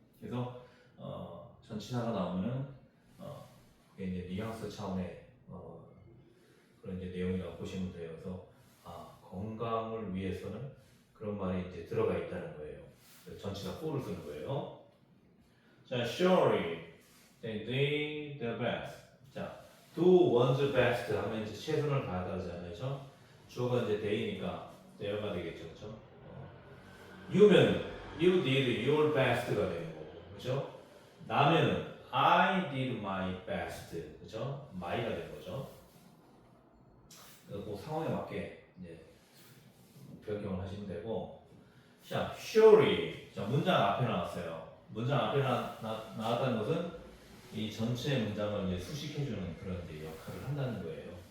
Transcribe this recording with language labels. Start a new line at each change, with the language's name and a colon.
Korean: 그래서 전치사가 나오면은 그게 이제 뉘앙스 차원의 그런 이제 내용이라고 보시면 돼요. 그래서 건강을 위해서는 그런 말이 이제 들어가 있다는 거예요. 그래서 전치사 for를 쓰는 거예요.
English: 자, surely they did their best.
Korean: 자, do one's best 하면 이제 최선을 다하다잖아요, 그렇죠? 주어가 이제 they니까 they가 되겠죠, 그렇죠? you면
English: you did your best
Korean: 가 되는 거고, 그렇죠? 나면은
English: I did my best,
Korean: 그렇죠? my가 되는 거죠. 그래서 그 상황에 맞게 이제 변경을 하시면 되고, 자, surely, 자 문장 앞에 나왔어요. 문장 앞에 나왔다는 것은 이 전체 문장을 이제 수식해주는 그런 이제 역할을 한다는 거예요.